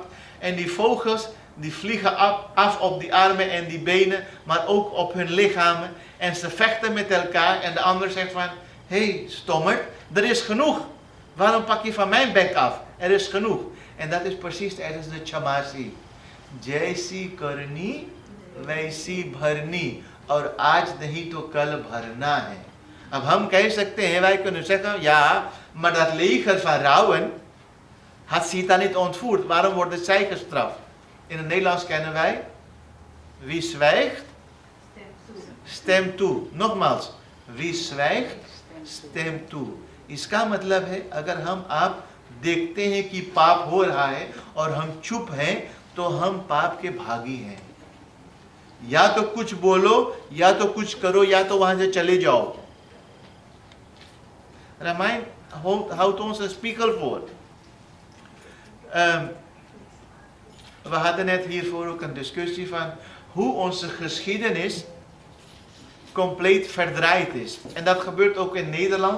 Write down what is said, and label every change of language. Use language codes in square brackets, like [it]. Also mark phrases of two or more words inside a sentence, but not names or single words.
[nl] En die vogels, die vliegen af op die armen en die benen, maar ook op hun lichamen. En ze vechten met elkaar en de ander zegt van, hé, stommerd, er is genoeg. Waarom pak je van mijn bek af? Er is genoeg. En dat is precies tijdens de Chamasi. [hi] जैसी करनी, वैसी भरनी और आज नहीं तो कल भरना है. अब हम कह सकते हैं, [nl] wij kunnen zeggen, ja, maar dat leger van Ravan had Sita niet ontvoerd. Waarom wordt zij gestraft? In het Nederlands kennen wij, wie zwijgt, stemt toe. Nogmaals, wie zwijgt, stemt toe. [hi] इसका मतलब है, अगर हम आप देखते हैं कि पाप हो रहा है और हम चुप हैं, तो हम पाप के भागी हैं. या तो कुछ बोलो, या तो कुछ करो, या तो वहां से चले जाओ. [nl] Ramijn houdt ons een spiegel voor. We hadden net hiervoor ook een discussie van hoe onze geschiedenis compleet verdraaid is. En dat gebeurt ook in Nederland.